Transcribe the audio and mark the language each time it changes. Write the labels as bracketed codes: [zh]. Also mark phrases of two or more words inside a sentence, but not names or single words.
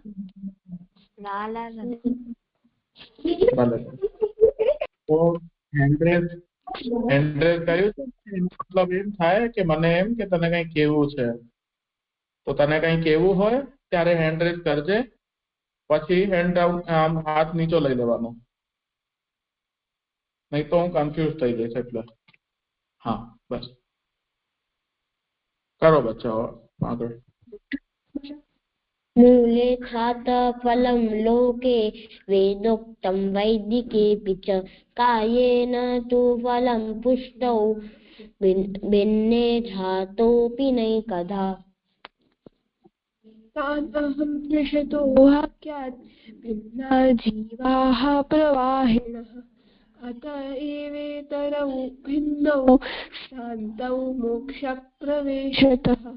[gu] તો હેન્ડ્રેસ કર્યું છે, મતલબ એમ થાય કે મને એમ કે તને કઈ કેવું છે, તો તને કઈ કેવું હોય ત્યારે હેન્ડ્રેસ કરજે, પછી [en] hand down, [gu] આમ હાથ નીચો લઈ લેવાનો, નહીં તો હું કન્ફ્યુઝ થઈ જઈશ. એટલે હા, બસ કરો બચ્ચાઓ આગળ. [sa] मूले छाता फलं लोके वेदोक्तं वैदिकेऽपि च कायेन तु फलं पुष्टौ भिन्ने धातोऽपि नैकधा। तानहं दृशतो वाक्यात् भिन्ना जीवाः प्रवाहिणः अत एवेतरौ भिन्नौ शान्तौ मोक्षप्रवेशतः।